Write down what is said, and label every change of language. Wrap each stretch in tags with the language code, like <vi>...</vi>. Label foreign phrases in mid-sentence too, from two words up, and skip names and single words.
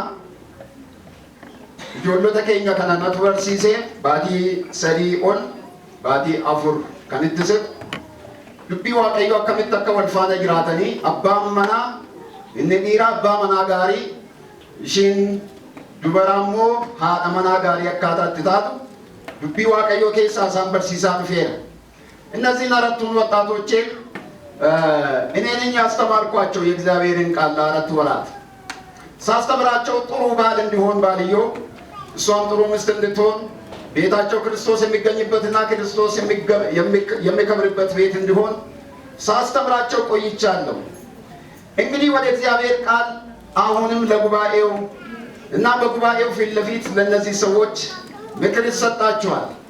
<om>Ijoollota keenya kana natu barsiise baatii 3 ol baatii 4 kan itti siqu dubbii waaqayyo akkamitti akka wal faana jiraatanii abbaan manaa inni dhiiraa abbaa manaa gaarii ishiin dubaraa immoo haadha manaa gaarii akkaataatti taatu dubbii waaqayyo keessaa isaan barsiisaa</om> <am>dhufeera። እነዚህን አራቱን ወጣቶቼ እኔ ነኝ ያስተማርኳቸው የእግዚአብሔርን ቃል ለአራት ወራት ሳስተምራቸው ጥሩ ባል እንዲሆን ባልየው እሷም ጥሩ ሚስት እንድትሆን ቤታቸው ክርስቶስ የሚገኝበትና ክርስቶስ የሚከብርበት ቤት እንዲሆን ሳስተምራቸው ቆይቻለሁ። እንግዲህ ወደ እግዚአብሔር ቃል አሁንም ለጉባኤው እና በጉባኤው ፊት ለፊት ለነዚህ ሰዎች ምክር ይሰጣቸዋል።</am>